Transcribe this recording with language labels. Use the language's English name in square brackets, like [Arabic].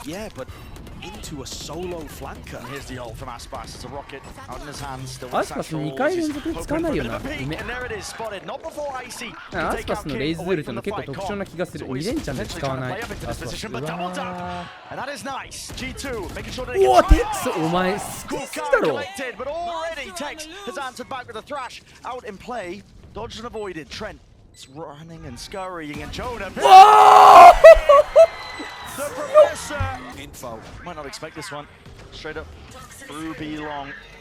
[English] Yeah, but into a solo flanker. And here's the ult from Aspas. It's a rocket out in his hands. Still [Japanese] アスパス2回連続使わないよな。うめ。 [English] And there it is, spotted. Not before Icy. [Japanese] アスパスのレイズウルトの結構特徴な気がする。 2連チャンで使わない。アスパス。うわー。 [English] And that is nice. G2 making sure that [Japanese] うわ、テックス、お前すごすぎだろ。 [English] But already Tex has answered back with a thrash out in play. Dodged and avoided. Trent is running and scurrying, and Jonah. The Professor! Info. Might not expect this one. Straight up through B long.